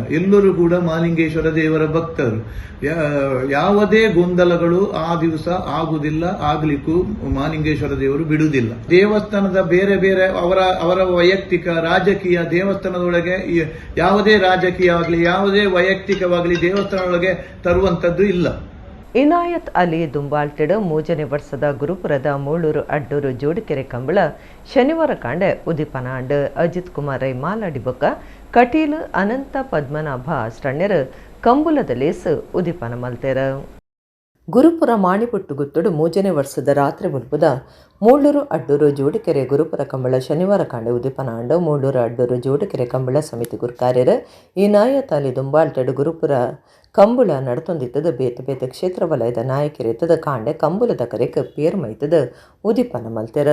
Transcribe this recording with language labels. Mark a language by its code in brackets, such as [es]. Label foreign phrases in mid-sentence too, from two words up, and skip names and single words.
[kn] ಎಲ್ಲರೂ ಕೂಡ ಮಹಾಲಿಂಗೇಶ್ವರ ದೇವರ ಭಕ್ತರು. ಯಾವುದೇ ಗೊಂದಲಗಳು ಆ ದಿವಸ ಆಗುವುದಿಲ್ಲ, ಆಗ್ಲಿಕ್ಕೂ ಮಹಾಲಿಂಗೇಶ್ವರ ದೇವರು ಬಿಡುವುದಿಲ್ಲ. ದೇವಸ್ಥಾನದ ಬೇರೆ ಬೇರೆ ಅವರ ವೈಯಕ್ತಿಕ ರಾಜಕೀಯ, ದೇವಸ್ಥಾನದೊಳಗೆ ಯಾವುದೇ ರಾಜಕೀಯ ಆಗಲಿ ಯಾವುದೇ ವೈಯಕ್ತಿಕವಾಗಲಿ ದೇವಸ್ಥಾನದೊಳಗೆ ತರುವಂತದ್ದು ಇಲ್ಲ. [tcy] ಇನಾಯತ್ ಅಲಿ ದುಂಬಾಲ್ಟೆಡ್ 3ನೇ ವರ್ಷದ ಗುರುಪುರದ ಮೂಳೂರು ಅಡ್ಡೂರು ಜೋಡಿಕೆರೆ ಕಂಬಳ ಶನಿವಾರ ಕಾಂಡೆ ಉದಿಪನಾಂಡ್ ಅಜಿತ್ ಕುಮಾರ್ ರೈ ಮಾಲಾಡಿ ಬೊಕ್ಕ ಕಟೀಲು ಅನಂತ ಪದ್ಮನಾಭ ಸ್ಟಣ್ಯರು ಕಂಬುಲದ ಲೇಸು ಉದಿಪನ ಮಲ್ತೆರ. ಗುರುಪುರ ಮಾಣಿಪುಟ್ಟು ಗುತ್ತುಡು 3ನೇ ವರ್ಷದ ರಾತ್ರಿ ಮುಲ್ಪುದ ಮೂಳೂರು ಅಡ್ಡೂರು ಜೋಡಿಕೆರೆ ಗುರುಪುರ ಕಂಬಳ ಶನಿವಾರ ಕಾಂಡೆ ಉದಿಪನಾಂಡ್ ಮೂಳೂರು ಅಡ್ಡೂರು ಜೋಡಿಕೆರೆ ಕಂಬಳ ಸಮಿತಿ ಗುರುಕಾರ್ಯರು ಇನಾಯತ್ ಅಲಿ ದುಂಬಾಲ್ಟೆಡ್ ಗುರುಪುರ ಕಂಬುಳ ನಡತೊಂದಿತ್ತದ ಬೇತೆ ಬೇತೆ ಕ್ಷೇತ್ರ ವಲಯದ ನಾಯಕರಿತ್ತದ ಕಾಂಡೆ ಕಂಬುಲದ ಕರೆಕ ಪೇರ್ ಮೈತದ ಉದಿಪನ ಮಲ್ತೆರ.